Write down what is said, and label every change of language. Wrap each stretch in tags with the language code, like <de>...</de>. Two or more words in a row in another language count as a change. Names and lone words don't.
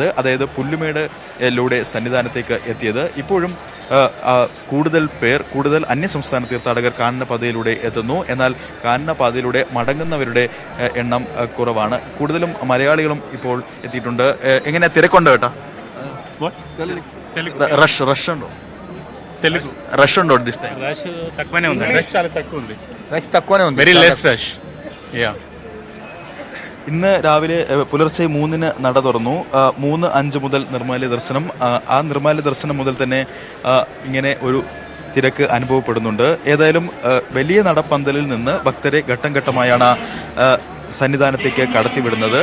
<ml>അതായത് പുല്ലുമേടിലൂടെ സന്നിധാനത്തേക്ക് എത്തിയത്. ഇപ്പോഴും കൂടുതൽ അന്യസംസ്ഥാന തീർത്ഥാടകർ കാനനപാതയിലൂടെ എത്തുന്നു. എന്നാൽ കാനനപാതയിലൂടെ മടങ്ങുന്നവരുടെ എണ്ണം കുറവാണ്. കൂടുതലും మలయాళిകളും ഇപ്പോൾ എത്തിയിട്ടുണ്ട്. എങ്ങനെ തിരക്കുണ്ടോ കേട്ടോ?</ml> <te>రష్ ఉണ്ടో? తెలుగు రష్ ఉండో? రష్ తక్కువనే ఉంది. రష్ చాలా తక్కువ ఉంది. రష్ తక్కువనే ఉంది.</te> <en>very less rush. ya.</en> <ml>ഇന്ന് രാവിലെ പുലർച്ചെ 3-ന് നട തുറന്നു. 3:05 മുതൽ നിർമ്മാല്യ ദർശനം. ആ നിർമ്മാല്യ ദർശനം മുതൽ തന്നെ ഇങ്ങനെ ഒരു തിരക്ക് അനുഭവപ്പെടുന്നുണ്ട്. ഏതായാലും വലിയ നടപ്പന്തലിൽ നിന്ന് ഭക്തരെ ഘട്ടം ഘട്ടമായാണ് സന്നിധാനത്തേക്ക് കടത്തിവിടുന്നത്.</ml>